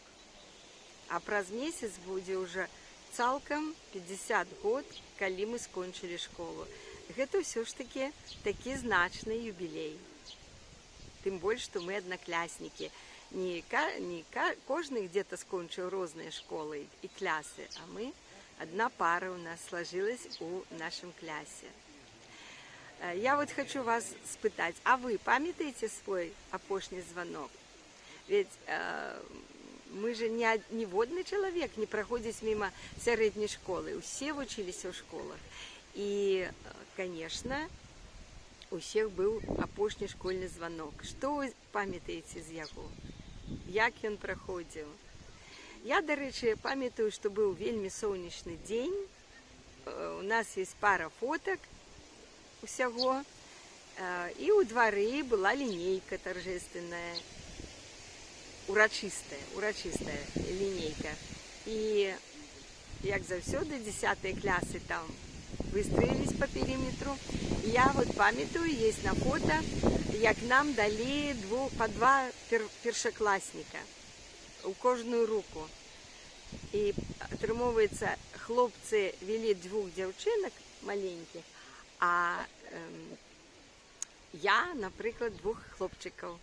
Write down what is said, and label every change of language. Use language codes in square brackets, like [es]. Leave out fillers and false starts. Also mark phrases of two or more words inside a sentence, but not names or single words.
[be] А праз месяц будзе ўжо цалкам 50 год, калі мы скончылі школу. Гэта ўсё ж такі значны юбілей. Тым больш, што мы аднакляснікі. Не кожны [ru] где-то [be] скончыў розныя школы і клясы, [ru] а мы, одна пара у нас сложилась у нашем классе. Я вот хочу вас [be] спытаць, а вы памятаеце свой апошні звонок? [ru] Ведь мы же [be] ніводны чалавек не праходзіць мимо сярэдняй школы, усе вучыліся ў школах. І, [ru] конечно, у всех был [be] апошні школьны [ru] звонок. [be] Што вы памятаеце з яго? Як ён праходзіў? Я, дарэчы, памятаю, што быў вельмі сонечны дзень. [ru] У нас есть пара [be] фотак усяго. І ў двары была лінейка торжественная, урачыстая лінейка. І, як заўсёды, 10 класы там [ru] выстроились по периметру. И я вот [be] памятаю, [ru] есть на фото, [be] як нам [ru] дали по 2 [be] першакласніка у кожную руку. И атрымоўваецца, хлопцы вели 2 дзяўчынак маленьких, а я, напрыклад, 2 хлопчыкаў.